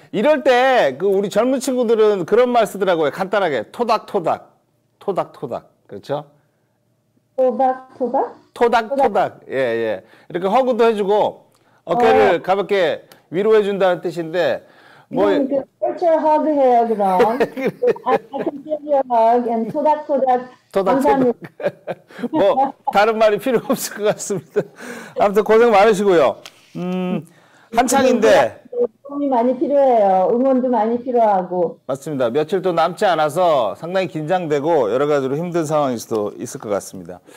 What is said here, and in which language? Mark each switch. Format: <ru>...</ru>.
<ko>이럴 때 우리 젊은 친구들은 그런 말 쓰더라고요. 간단하게 토닥토닥. 토닥토닥. 그렇죠? 토닥토닥? 토닥토닥. 예, 예. 이렇게 허그도 해주고 어깨를 가볍게 위로해 준다는 뜻인데 뭐 그 virtual hug 해요, 그럼.</ko> <en>I can give you a hug and 토닥토닥.</en> <ko>감사합니다. 뭐 다른 말이 필요 없을 것 같습니다. 아무튼 고생 많으시고요. 한창인데 도움이 많이 필요해요. 응원도 많이 필요하고. 맞습니다. 며칠 또 남지 않아서 상당히 긴장되고 여러 가지로 힘든 상황일 수도 있을 것 같습니다.</ko>